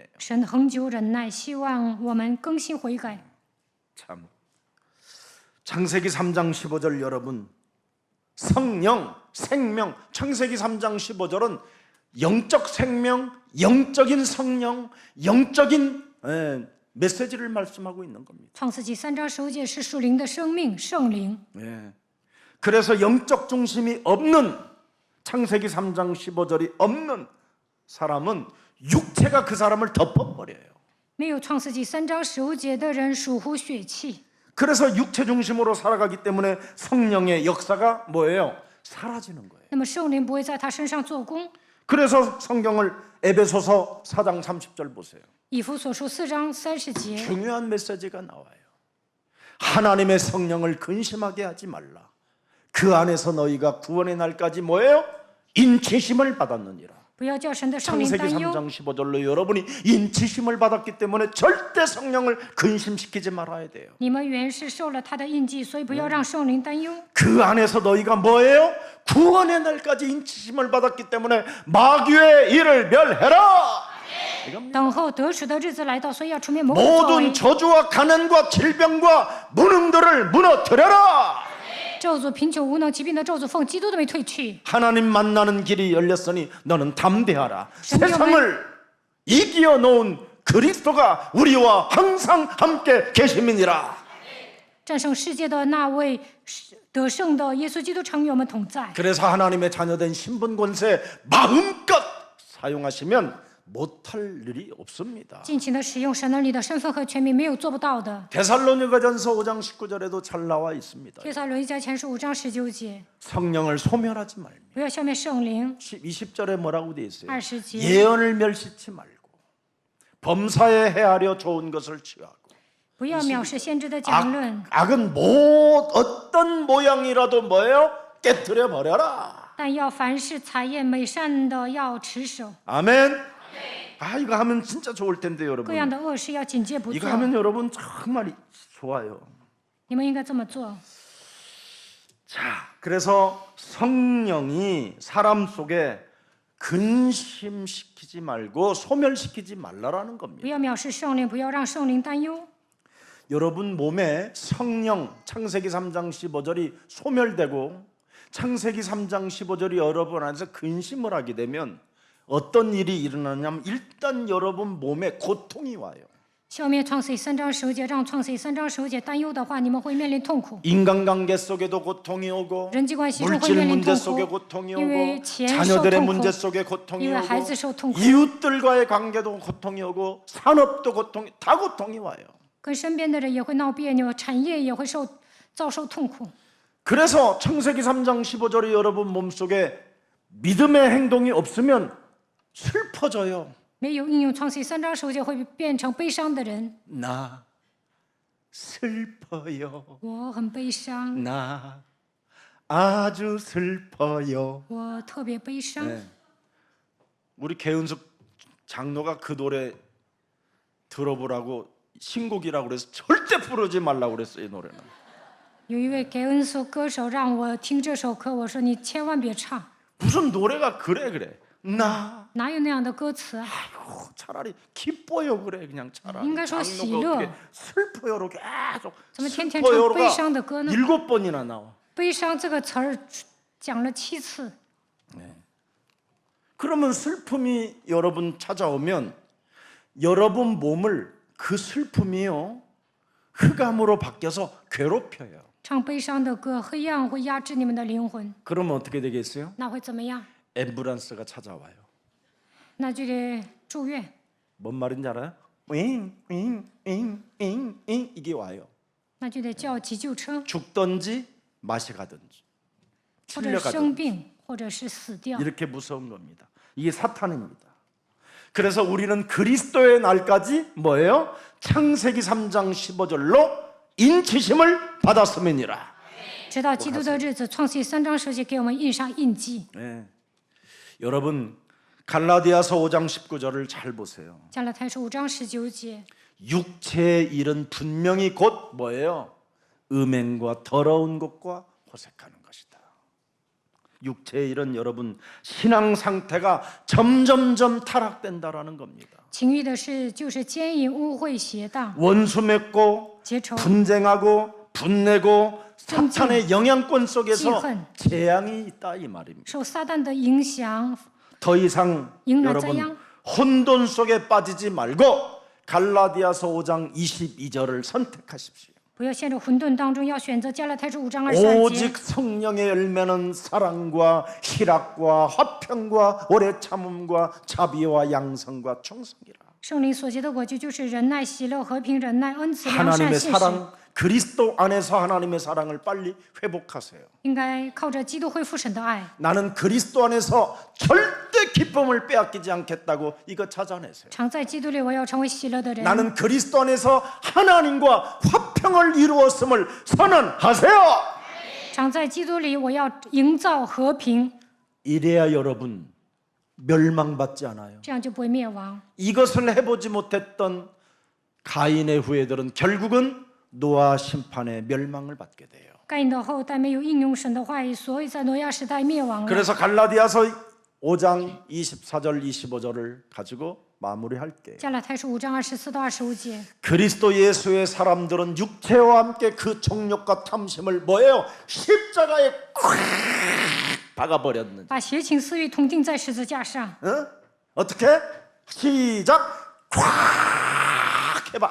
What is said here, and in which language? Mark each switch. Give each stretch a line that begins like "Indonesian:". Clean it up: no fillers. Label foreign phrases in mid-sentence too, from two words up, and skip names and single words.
Chinese: 神恒久忍耐，希望我们更新悔改。
Korean: 참. 창세기 3장 15절 여러분, 성령, 생명. 창세기 3장 15절은 영적 생명, 영적인 성령, 영적인 메시지를 말씀하고 있는 겁니다.
Chinese: 创世纪3章15节是属灵的生命，圣灵。
Korean: 그래서 영적 중심이 없는 창세기 3장 15절이 없는 사람은 육체가 그 사람을 덮어버려요.
Chinese: 没有创世纪3章15节的人属乎血气，
Korean: 그래서 육체 중심으로 살아가기 때문에 성령의 역사가 뭐예요? 사라지는 거예요.
Chinese: 那么圣灵不会在他身上做工。
Korean: 그래서 성경을 에베소서 4장 30절 보세요.
Chinese: 以弗所书4章30节，
Korean: 중요한 메시지가 나와요. 하나님의 성령을 근심하게 하지 말라. 그 안에서 너희가 구원의 날까지 뭐예요? 인치심을 받았느니라.
Chinese: 不要叫神的圣灵
Korean: 창세기
Chinese: 担忧。
Korean: 3장 15절로 여러분이 인치심을 받았기 때문에 절대 성령을 근심시키지 말아야 돼요.
Chinese: 你们原是受了他的印记，所以不要让圣灵担忧。
Korean: 그 안에서 너희가 뭐예요? 구원의 날까지 인치심을 받았기 때문에 마귀의 일을 멸해라.
Chinese: 等候得赎的日子来到，所以要出面魔鬼作
Korean: 모든
Chinese: 为，
Korean: 저주와 가난과 질병과 무능들을 무너뜨려라.
Chinese: 咒诅、贫穷、无能、疾病的咒诅奉基督的名退去。
Korean: 하나님 만나는 길이 열렸으니 너는 담대하라. 성경은- 세상을 이기어 놓은 그리스도가 우리와 항상 함께 계심이니라.
Chinese: 战胜世界的那位得胜的耶稣基督常与我们同在。
Korean: 그래서 하나님의 자녀된 신분 권세 마음껏 사용하시면 못할 일이 없습니다.
Chinese: 尽情的使用神能力的身份和权柄，没有做不到的。
Korean: 데살로니가전서 5장 19절에도 잘 나와 있습니다.
Chinese: 帖撒罗尼迦前书5章19节，
Korean: 성령을 소멸하지 말며
Chinese: 不要消灭圣灵。
Korean: 20절에 뭐라고 되어 있어요?
Chinese: 20节
Korean: 예언을 멸시치 말고 범사에 헤아려 좋은 것을 취하고
Chinese: 不要藐视先知的讲论，
Korean: 악은 어떤 모양이라도 뭐예요? 깨뜨려 버려라.
Chinese: 但要凡是采验美善的要持守，
Korean: 아멘. 아 이거 하면 진짜 좋을 텐데
Chinese: 各
Korean: 여러분.
Chinese: 样的恶事要警戒不
Korean: 이거
Chinese: 做。
Korean: 하면 여러분 정말 좋아요.
Chinese: 你们应该这么做。
Korean: 자, 그래서 성령이 사람 속에 근심시키지 말고 소멸시키지 말라라는
Chinese: 不
Korean: 겁니다.
Chinese: 要藐视圣灵，不要让圣灵担忧。
Korean: 여러분 몸에 성령 창세기 3장 15절이 소멸되고 창세기 3장 15절이 여러분 안에서 근심을 하게 되면 어떤 일이 일어나냐면 일단 여러분 몸에 고통이 와요.
Chinese: 消灭创世3章15节，让创世3章15节担忧的话，你们会面临痛苦。
Korean: 인간관계 속에도 고통이 오고
Chinese: 人际关系中会
Korean: 물질
Chinese: 面临
Korean: 문제
Chinese: 痛
Korean: 속에
Chinese: 苦，
Korean: 고통이
Chinese: 因为
Korean: 오고
Chinese: 钱受
Korean: 자녀들의
Chinese: 痛苦
Korean: 문제 ， 속에 고통이
Chinese: 因为孩
Korean: 오고
Chinese: 子受痛苦，
Korean: 이웃들과의 관계도 고통이 오고 산업도 고통이 다 고통이 와요.
Chinese: 跟身边的人也会闹别扭，产业也会遭受痛苦。
Korean: 그래서 창세기 3장 15절이 여러분 몸속에 믿음의 행동이 없으면 슬퍼져요.
Chinese: 没有应用创世3章15节，会变成悲伤的人。
Korean: 나 슬퍼요.
Chinese: 我很悲伤，
Korean: 나 아주 슬퍼요.
Chinese: 我特别悲伤。
Korean: 네. 우리 개은숙 장로가 그 노래 들어보라고 신곡이라고 그래서 절대 부르지 말라고 그랬어요. 이 노래는.
Chinese: 有一位给恩索歌手让我听这首歌，我说你千万别唱，
Korean: 무슨 노래가 그래. 나
Chinese: 哪有那样的歌词啊？
Korean: 아이고, 차라리 기뻐요 그래 그냥 차라리. 인가서 장로가
Chinese: 喜乐.
Korean: 어떻게 슬퍼요로 계속
Chinese: 怎么天天唱悲
Korean: 슬퍼요가
Chinese: 伤的歌呢？
Korean: 7번이나 나와.
Chinese: 悲伤这个词儿讲了7次。
Korean: 그러면 슬픔이 여러분 찾아오면 여러분 몸을 그 슬픔이요 흑암으로 바뀌어서 괴롭혀요.
Chinese: 唱悲伤的歌，黑暗会压制你们的灵魂，
Korean: 그러면 어떻게 되겠어요?
Chinese: 那会怎么样？
Korean: 앰뷸런스가 찾아와요.
Chinese: 那就得住院。
Korean: 뭔 말인지 알아요? 이게 와요.
Chinese: 那就得叫急救车，
Korean: 죽든지 맛이 가든지
Chinese: 或者生
Korean: 틀려가든지
Chinese: 病，或者是死掉。
Korean: 이렇게 무서운 겁니다. 이게 사탄입니다. 그래서 우리는 그리스도의 날까지 뭐예요? 창세기 3장 15절로 인치심을 받았음이니라.
Chinese: 直到基督的日子，创世记3章10节给我们印上印记。
Korean: 네. 여러분 갈라디아서 5장 19절을 잘 보세요.
Chinese: 加拉太书5章19节，
Korean: 육체의 일은 분명히 곧 뭐예요? 음행과 더러운 것과 호색하는 것이다. 육체의 일은 여러분 신앙 상태가 점점점 타락된다라는 겁니다.
Chinese: 情欲的事就是奸淫、污秽、邪荡、
Korean: 원수 맺고
Chinese: 结仇、
Korean: 분쟁하고 분내고 사탄의 영향권 속에서 지恨. 재앙이 있다 이 말입니다.
Chinese: 受撒旦的影响，
Korean: 더 이상 인간 여러분 재앙. 혼돈 속에 빠지지 말고 갈라디아서 5장 22절을 선택하십시오.
Chinese: 不要陷入混沌当中，要选择加拉太书5章22节。
Korean: 오직 성령의 열매는 사랑과 희락과 화평과 오래 참음과 자비와 양성과 충성이라.
Chinese: 圣灵所结的果子就是仁爱、喜乐、和平、忍耐、恩慈、良善、
Korean: 하나님의
Chinese: 信实。
Korean: 사랑, 그리스도 안에서 하나님의 사랑을 빨리 회복하세요.
Chinese: 应该靠着基督恢复神的爱。
Korean: 나는 그리스도 안에서 절대 기쁨을 빼앗기지 않겠다고 이거 찾아내세요.
Chinese: 常在基督里，我要成为喜乐的人。
Korean: 나는 그리스도 안에서 하나님과 화평을 이루었음을 선언하세요.
Chinese: 常在基督里，我要营造和平，
Korean: 이래야 여러분 멸망받지 않아요.
Chinese: 这样就不会灭亡。
Korean: 이것을 해보지 못했던 가인의 후예들은 결국은 노아 심판의 멸망을 받게 돼요.
Chinese: 该隐的后代没有应用神的话语，所以在挪亚时代灭亡了。
Korean: 그래서 갈라디아서 5장 24절 25절을 가지고 마무리할게요.
Chinese: 加拉太书5章24到25节，
Korean: 그리스도 예수의 사람들은 육체와 함께 그 정욕과 탐심을 뭐예요? 십자가에 콱 박아버렸는지.
Chinese: 把邪情私欲同定在十字架上。
Korean: 어? 어떻게? 시작. 콱 해봐.